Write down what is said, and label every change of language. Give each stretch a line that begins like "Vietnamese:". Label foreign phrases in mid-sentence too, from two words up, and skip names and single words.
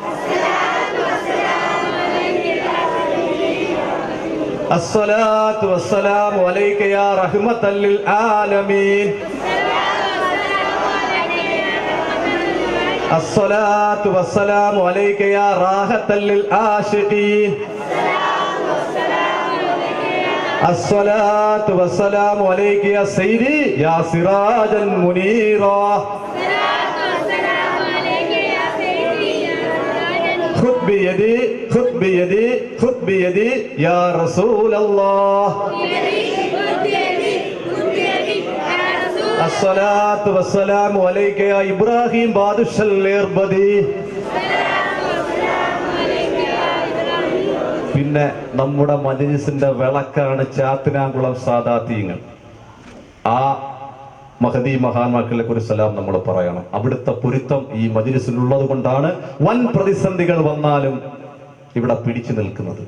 Arabic: الصلاة والسلام عليك يا رحمة للعالمين. الصلاة والسلام عليك يا راحة للعاشقين. الصلاة والسلام عليك يا سيدي يا سراجا منيرا. خذ بيدي خذ بيدي خذ بيدي يا رسول الله. الصلاة والسلام عليك يا إبراهيم بادش الإربدي.
Malayalam: പിന്നെ നമ്മുടെ മജ്‌ലിസിന്റെ വിളക്കാണ് ചാത്തനാകുളം സാദാത്യങ്ങൾ. ആ മഹദി മഹാന്മാക്കളെ കുറിച്ച് സലാം നമ്മൾ പറയണം. അവിടുത്തെ പൊരുത്തം ഈ മജ്‌ലിസിലുള്ളത് കൊണ്ടാണ് വൻ പ്രതിസന്ധികൾ വന്നാലും ഇവിടെ പിടിച്ചു നിൽക്കുന്നത്.